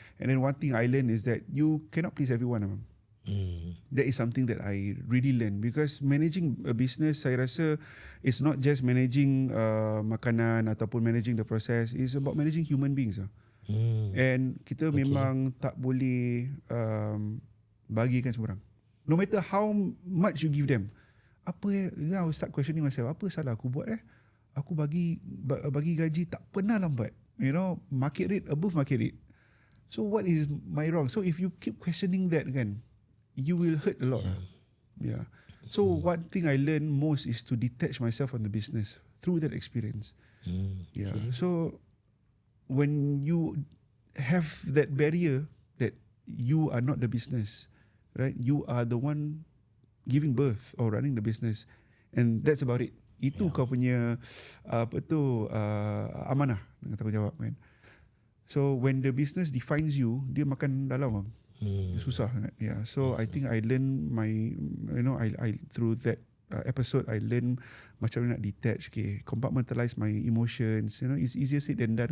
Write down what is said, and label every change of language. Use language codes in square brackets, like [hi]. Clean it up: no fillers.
[en] And then one thing I learned is that you cannot please everyone. That is something that I really learned, because managing a business, [ms] saya rasa [en] it's not just managing [ms] makanan ataupun [en] managing the process. It's about managing human beings. [ms] And kita memang tak boleh bagikan semua orang. [en] No matter how much you give them. Apa I will start questioning myself. [ms] Apa salah aku buat? Aku bagi gaji tak pernah lambat. [en] Market rate above market rate. So what is my wrong? So if you keep questioning that, kan, you will hurt a lot. Yeah. So one thing I learned most is to detach myself from the business through that experience. Yeah. Okay. So when you have that barrier that you are not the business, right? You are the one giving birth or running the business, and that's about it. [ms] Itu kau punya amanah dengan tanggungjawab, kan. [en] So when the business defines you, [ms] dia makan dalam. Susah sangat. [en] Yeah. So I think I learn I through that episode, I learn [ms] macam mana nak [en] detach, compartmentalize my emotions. It's easier said than done.